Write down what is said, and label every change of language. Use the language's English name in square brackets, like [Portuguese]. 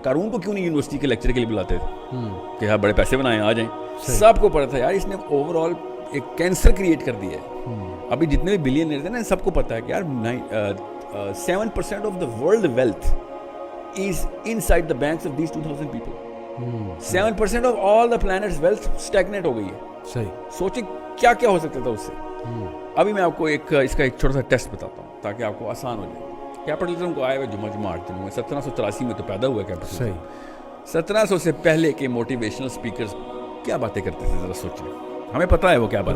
[Urdu] قارون کو کیوں نہیں یونیورسٹی کے لیکچر کے لیے بلاتے تھے کہ ہاں بڑے پیسے بنائیں آ جائیں؟ سب کو پتا تھا یار اس نے اوور آل ایک کینسر کریٹ کر دیا ہے. ابھی جتنے بھی بلینئر تھے نا, سب کو پتا ہے کہ یار [English] 7% of the world wealth is inside the banks of these 2000 people. 7% of all the planet's wealth stagnate [Urdu] ہو گئی ہے. صحیح, سوچیں کیا کیا ہو سکتا تھا اس سے. ابھی میں آپ کو اس کا ایک چھوٹا سا ٹیسٹ بتاتا ہوں تاکہ آپ کو آسان ہو جائے. کیپٹلزم کو آئے ہوئے جمعہ 8 دن ہوئے, 1783 میں تو پیدا ہوا کیپٹلزم. صحیح, 1700 سے پہلے کے موٹیویشنل اسپیکرز کیا باتیں کرتے تھے, ذرا سوچیں. ہمیں پتہ ہے وہ کیا بات,